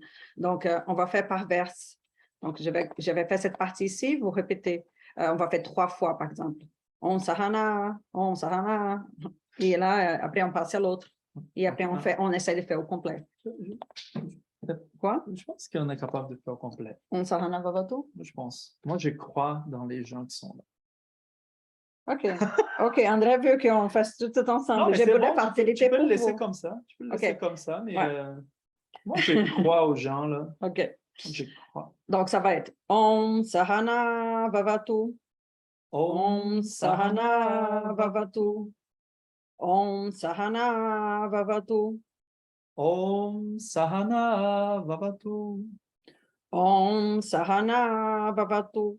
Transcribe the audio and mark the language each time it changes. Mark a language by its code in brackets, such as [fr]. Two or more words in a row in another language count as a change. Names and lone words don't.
[fr] Donc, on va faire par vers. Donc, je vais faire cette partie ici, vous répétez. On va faire 3 fois, par exemple. [sa] On sahana, on sahana. [fr] Et là, après, on passe à l'autre. Et après, on essaie de faire au complet. Quoi? Je pense qu'on est capable de faire au complet. [sa] On sahana vavatu? [fr] Je pense. Moi, je crois dans les gens qui sont là. OK. OK, André veut qu'on fasse tout ensemble. Non, mais c'est bon, tu peux le laisser comme ça. Tu peux le laisser comme ça, mais moi, je crois aux gens, là. OK. Je crois. Donc, ça va être [sa] Om Sahana Vavatu. Om Sahana Vavatu. Om Sahana Vavatu. Om Sahana Vavatu. Om Sahana Vavatu.